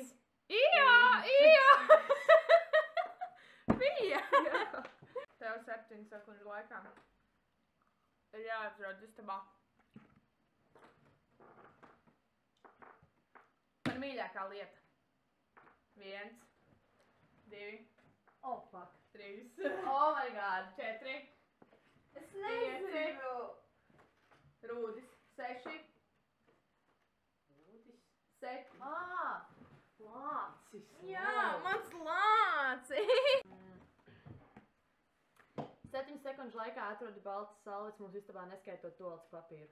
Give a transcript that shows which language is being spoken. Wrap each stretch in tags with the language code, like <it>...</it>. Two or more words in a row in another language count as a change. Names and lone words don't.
<lv>Ijā! Bija! Tev 7 sekundžu laikā ir jāatrod istabā man mīļākā lieta. 1, 2,</lv> <en>Oh, fuck. 3, Oh my god. 4,</en> <lv>Es nezinu. rūdis, 6, Rūdis. 7. Lācis. Jā, mans lāci! 7 sekundžu laikā atrodi baltas salvetes mūsu istabā, neskaitot toaletes papīru.</lv>